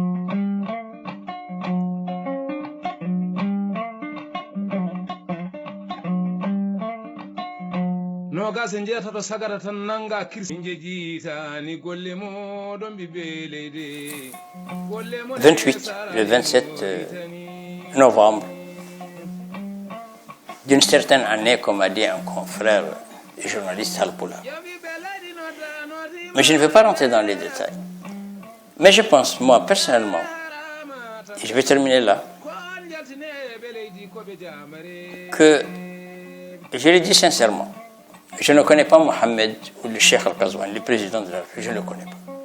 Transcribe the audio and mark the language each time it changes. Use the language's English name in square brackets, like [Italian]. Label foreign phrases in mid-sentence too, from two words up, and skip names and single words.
[Fula] Nogas en jeetato sagata tan nanga kirsi jeejitani golle moɗon ɓiɓɓe leydi. [French] 28, le 27 novembre d'une certaine année, comme a dit un confrère journaliste Halpoula. Mais je ne vais pas rentrer dans les détails. Mais je pense, moi, personnellement, et je vais terminer là, que, je le dis sincèrement, je ne connais pas Mohamed ou le Cheikh Al-Ghazouani, le président de la République, je ne le connais pas.